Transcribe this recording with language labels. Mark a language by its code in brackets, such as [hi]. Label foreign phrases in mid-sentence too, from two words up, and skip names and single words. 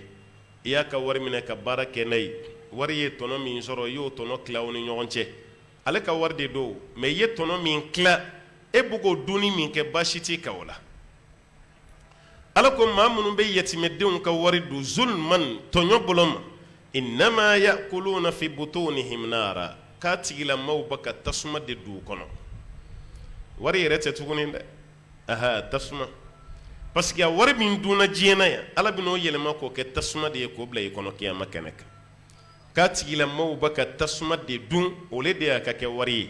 [bm] I y'a ka wari minɛ ka baara kɛ n'a ye. Wari ye tɔnɔ min sɔrɔ i y'o tɔnɔ tila aw ni ɲɔgɔn cɛ. Ale ka wari de don, mais i ye tɔnɔ min tila e bɛ k'o dunni min kɛ baasi t'i kan o la. Ala ko maa minnu bɛ yatimedenw ka wari dun zulman tɔɲɔ bolo ma. [ar] إنما يأكلون في بطونهم نارا, [bm] k'a tigilamaaw bɛ ka tasuma de don u kɔnɔ. Wari yɛrɛ tɛ tuguni dɛ. Aha, tasuma. [fr] Parce que [bm] a wari min dunna diɲɛ na yan, Ala bɛn'o yɛlɛma k'o kɛ tasuma de ye k'o bila i kɔnɔ kiyama kɛnɛ kan. K'a tigilamaaw bɛ ka tasuma de dun, o de y'a ka kɛ wari ye.